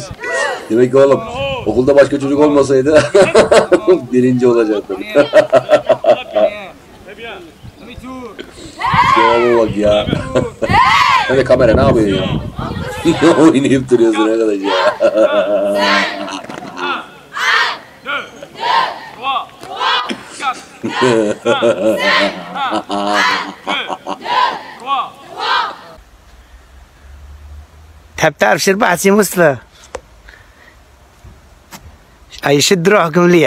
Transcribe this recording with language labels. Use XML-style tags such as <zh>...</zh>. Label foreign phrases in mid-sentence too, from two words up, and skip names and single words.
<tr>Demek ki oğlum okulda başka çocuk olmasaydı 1. olacaktın. Cevaba bak ya. Sen de kamera ne yapıyorsun ya? Ne oynayıp duruyorsun arkadaş ya?</tr> <ar>تحب تعرف شو ربحت سي مصطفى؟ أي شد روحك مليح.</ar>